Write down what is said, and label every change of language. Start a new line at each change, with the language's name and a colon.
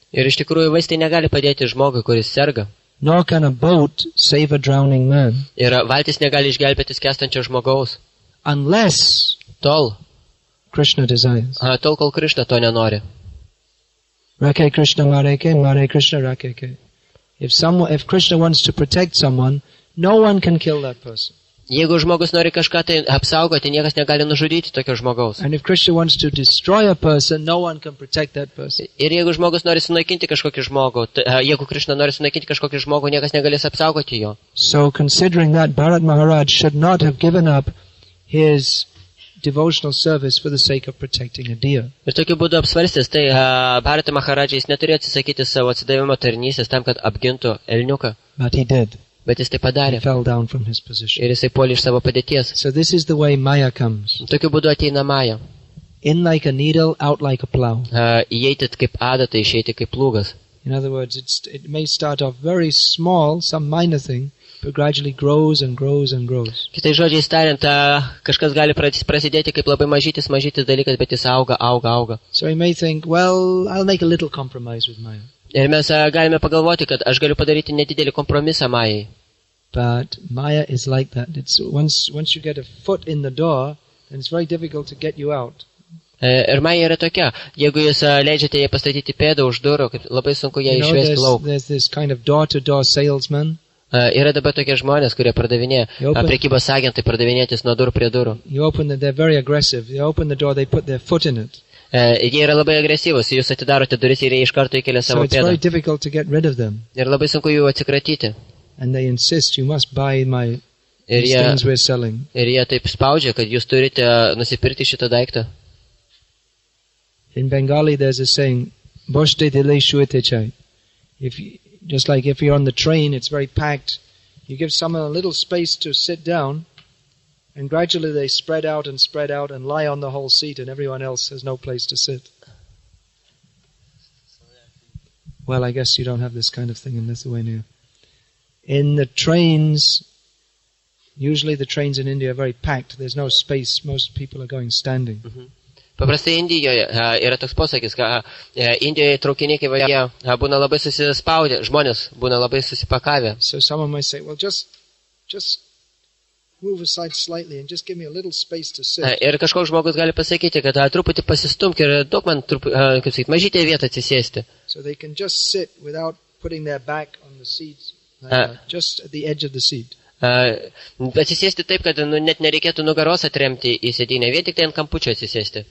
Lithuanian: Ir iš tikrųjų vaistai negali padėti žmogui, kuris serga.
English: Nor can a boat save a drowning man.
Lithuanian: Ir valtis negali išgelbėti skęstančio žmogaus.
English: Unless
Lithuanian: Tol,
English: Krishna desires.
Lithuanian: kol Krishna to nenori.
Bangla: Rake Krishna Mareke, Mare Krishna Rakeke.
English: If Krishna wants to protect someone, no one can kill that person.
Lithuanian: Jeigu žmogus nori kažką tai apsaugoti, niekas negali nužudyti tokio žmogaus.
English: And if Krishna wants to destroy a person, no one can protect that person.
Lithuanian: Ir jeigu žmogus nori sunaikinti kažkokį žmogų, jeigu Krishna nori sunaikinti kažkokį žmogų, niekas negalės apsaugoti jo.
English: So considering that, Bharat Maharaj should not have given up his devotional service for the sake of protecting a deer.
Lithuanian: Ir tokiu būdu apsvarstęs, tai Bharata Maharaja jis neturėjo atsisakyti savo atsidavimo tarnystės tam, kad apgintų elniuką.
English: But he did.
Lithuanian: Bet jis tai
English: He
Lithuanian: padarė.
English: fell down from his position.
Lithuanian: Ir jisai puolė iš savo padėties.
English: So this is the way Maya comes.
Lithuanian: Tokiu būdu ateina Maja.
English: In like a needle, out like a plow.
Lithuanian: Įeiti kaip adata, išeiti kaip plūgas.
English: In other words, it may start off very small, some minor thing, but gradually grows and grows and grows.
Lithuanian: Kitais žodžiais tariant, kažkas gali prasidėti kaip labai mažytis dalykas, bet jis auga.
English: So he may think, well, I'll make a little compromise with Maya.
Lithuanian: Ir mes galime pagalvoti, kad aš galiu padaryti nedidelį kompromisą Majai.
English: But Maya is like that. It's once you get a foot in the door, then it's very difficult to get you out.
Lithuanian: Ir Maja yra tokia, jeigu jūs leidžiate jai pastatyti pėdą už durų, labai sunku ją išvesti lauk.
English: There's this kind of door-to-door salesman.
Lithuanian: Yra dabar tokie žmonės, kurie pardavinėja, prekybos agentai pardavinėtis nuo durų prie durų.
English: They're very aggressive. They open the door, they put their foot in it.
Lithuanian: Jie yra labai agresyvūs, jūs atidarote duris ir jie iš karto įkelia
English: So
Lithuanian: savo
English: it's very
Lithuanian: pėdą.
English: difficult to get rid of them.
Lithuanian: Ir labai sunku jų atsikratyti.
English: And they insist, you must buy
Lithuanian: Ir
English: these things we're selling.
Lithuanian: jie taip spaudžia, kad jūs turite nusipirkti šitą daiktą.
English: In Bengali, there's a saying,
Bangla: "Boshte dile shuete chai."
English: Just like if you're on the train, it's very packed. You give someone a little space to sit down, and gradually they spread out and lie on the whole seat, and everyone else has no place to sit. Well, I guess you don't have this kind of thing in Lithuania. In the trains, usually the trains in India are very packed. There's no space. Most people are going standing.
Lithuanian: Paprastai Indijoje yra toks posakis, kad Indijoje traukiniai, kai jie būna labai susispaudę, žmonės būna labai susipakavę.
English: So someone might say, well, just move aside slightly and just give me a little space to sit.
Lithuanian: Ir kažkoks žmogus gali pasakyti, kad truputį pasistumk ir duok man, kaip sakyti, mažytę vietą atsisėsti.
English: So they can just sit without putting their back on the seat, just at the edge of the seat.
Lithuanian: Atsisėsti taip, kad net nereikėtų nugaros atremti į sėdynę, vien tik tai ant kampučio atsisėsti.